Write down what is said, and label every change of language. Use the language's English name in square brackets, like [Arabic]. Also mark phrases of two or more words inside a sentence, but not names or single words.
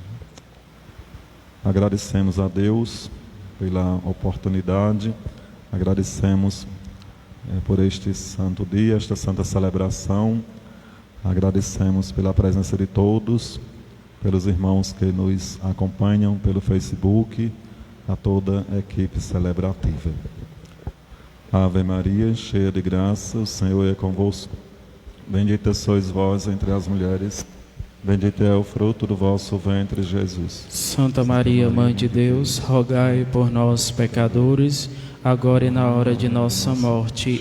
[Portuguese] Agradecemos a Deus pela oportunidade, agradecemos por este santo dia, esta santa celebração, agradecemos pela presença de todos, pelos irmãos que nos acompanham pelo Facebook, a toda a equipe celebrativa. Ave Maria, cheia de graça, o Senhor é convosco. Bendita sois vós entre as mulheres, bendito é o fruto do vosso ventre, Jesus. Santa Maria, Mãe de Deus, rogai por nós, pecadores, agora e na hora de nossa morte.